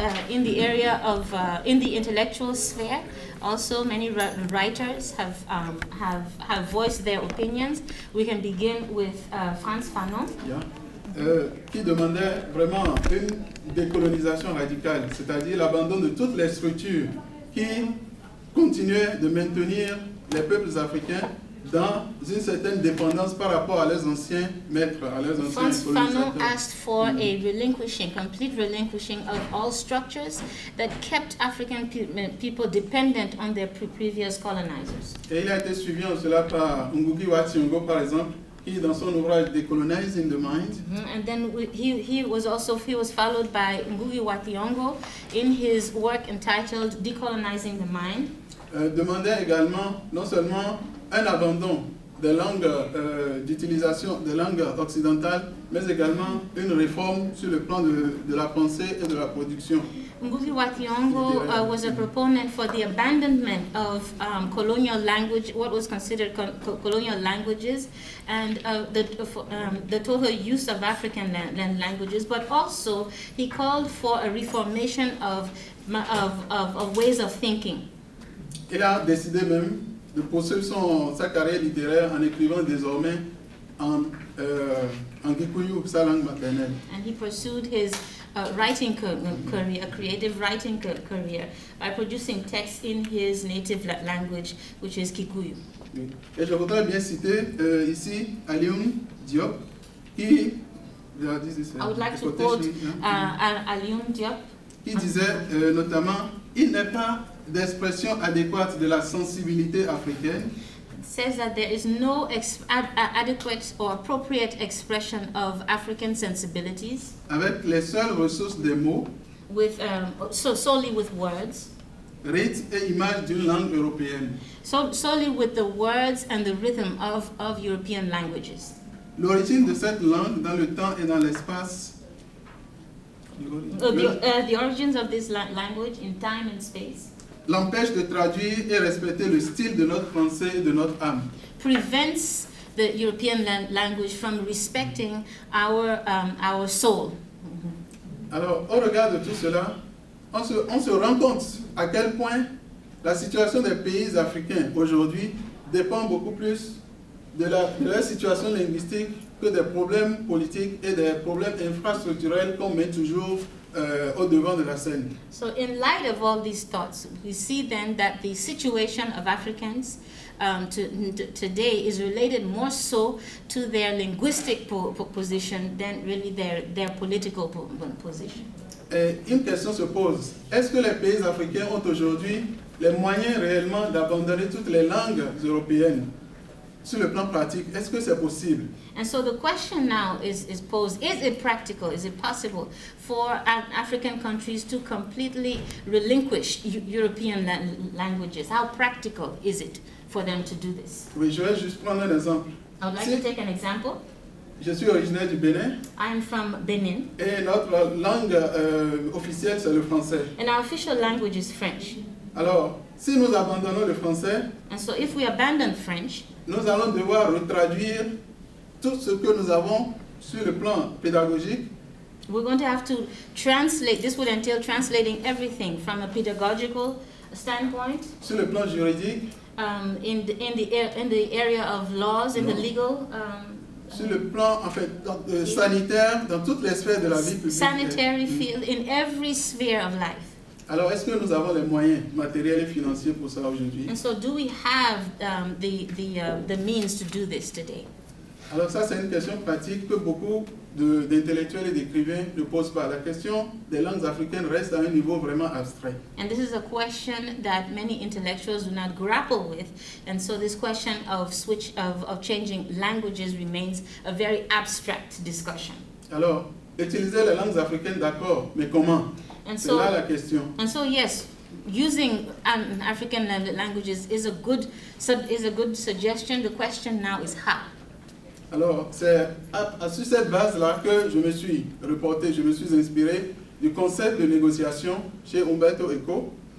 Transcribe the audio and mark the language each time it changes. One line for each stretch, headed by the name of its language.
English: In the area of, in the intellectual sphere, also many writers have voiced their opinions. We can begin with Frantz Fanon. Yeah.
French: Qui demandait vraiment une décolonisation radicale, c'est-à-dire l'abandon de toutes les structures qui continuaient de maintenir les peuples africains dans une certaine dépendance par rapport à leurs anciens maîtres, à leurs anciens colonisateurs.
English: Frantz Fanon asked for a complete relinquishing of all structures that kept African people dependent on their previous colonizers.
French: Et il a été suivi en cela par Ngugi wa Thiong'o, par exemple, qui dans son ouvrage Decolonizing the Mind.
English: And then he was followed by Ngugi wa Thiong'o in his work entitled Decolonizing the Mind.
French: Demandait également non seulement un abandon des langues d'utilisation des langues occidentales, mais également une réforme sur le plan de la pensée et de la production.
English: Ngugi wa Thiong'o was a proponent for the abandonment of colonial language, what was considered colonial languages, and the total use of African languages, but also he called for a reformation of ways of thinking.
French: Il a décidé même de poursuivre sa carrière littéraire en écrivant désormais en Gikuyu, sa langue maternelle.
English: And he pursued his writing career, a creative writing career, by producing texts in his native language, which is Kikuyu.
French: Et je voudrais bien citer ici Alioune Diop, qui...
English: I would like to quote Alioune Diop.
French: Qui disait notamment, il n'est pas d'expression adéquate de la sensibilité africaine.
English: Says that there is no adequate or appropriate expression of African sensibilities.
French: Avec les seules ressources des mots.
English: With solely with words.
French: Rythme et image d'une langue européenne.
English: Solely with the words and the rhythm of European languages.
French: L'origine de cette langue dans le temps et dans l'espace.
English: The origins of this language in time and space
French: l'empêche de traduire et respecter le style de notre pensée et de notre âme.
English: Prevents the European language from respecting our soul.
French: Alors, au regard de tout cela, on se rend compte à quel point la situation des pays africains aujourd'hui dépend beaucoup plus de leur situation linguistique que des problèmes politiques et des problèmes infrastructurels qu'on met toujours au devant de la scène.
English: So in light of all these thoughts, we see then that the situation of Africans today is related more so to their linguistic position than really their political position.
French: Et une question se pose, est-ce que les pays africains ont aujourd'hui les moyens réellement d'abandonner toutes les langues européennes sur le plan pratique, est-ce que c'est possible?
English: And so the question now is posed, is it practical, is it possible for African countries to completely relinquish European languages? How practical is it for them to do this?
French: Oui, je vais juste prendre un exemple.
English: I would like to take an example.
French: Je suis originaire du Bénin.
English: I am from Benin.
French: Et notre langue officielle, c'est le français.
English: And our official language is French.
French: Alors, si nous abandonnons le français,
English: And so if we abandon French,
French: nous allons devoir retraduire tout ce que nous avons sur le plan pédagogique.
English: we're going to have to translate. This would entail translating everything from a pedagogical standpoint,
French: Sur le plan juridique,
English: in the area of laws, in the legal
French: sur le plan en fait, sanitaire, dans toutes les sphères de la vie publique.
English: sanitary field, in every sphere of life.
French: Alors, est-ce que nous avons les moyens matériels et financiers pour ça aujourd'hui?
English: And so, do we have the means to do this today?
French: Alors ça, c'est une question pratique que beaucoup d'intellectuels et d'écrivains ne posent pas. La question des langues africaines reste à un niveau vraiment abstrait.
English: And this is a question that many intellectuals do not grapple with. And so this question of changing languages remains a very abstract discussion.
French: Alors, utiliser les langues africaines, d'accord, mais comment? C'est là la question.
English: And so yes, using African languages is a good suggestion. The question now is how.
French: Alors, c'est sur cette base-là que je me suis reporté, je me suis inspiré du concept de négociation chez Umberto Eco.